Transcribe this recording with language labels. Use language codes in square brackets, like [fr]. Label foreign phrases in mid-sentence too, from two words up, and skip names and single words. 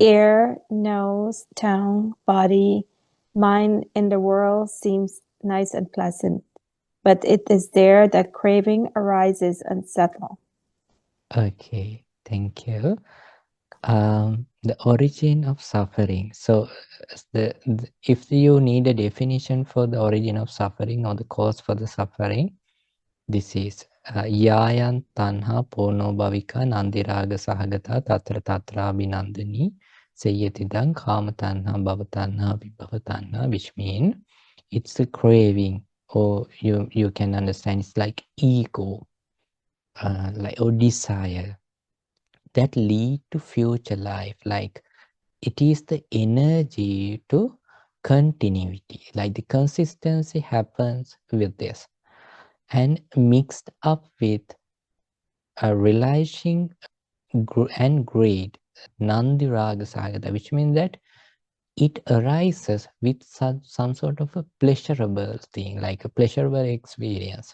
[en] ear, nose, tongue, body, mind in the world seems nice and pleasant, but it is there that craving arises and settles. Okay, thank you. The origin of suffering. So, if you need a definition for the origin of suffering or the cause for the suffering, this is [pi] yayan tanha pono bhavika nandiraga sahagata tatra tatra abhinandani sayyatidang kama tanha bhava tanha vibhava tanha, [en] which means it's a craving, or you can understand it's like ego, like or desire that lead to future life. Like it is the energy to continuity, like the consistency happens with this and mixed up with realizing and greed, [pi] nandiraga sagata, [en] which means that it arises with some sort of a pleasurable thing, like a pleasurable experience.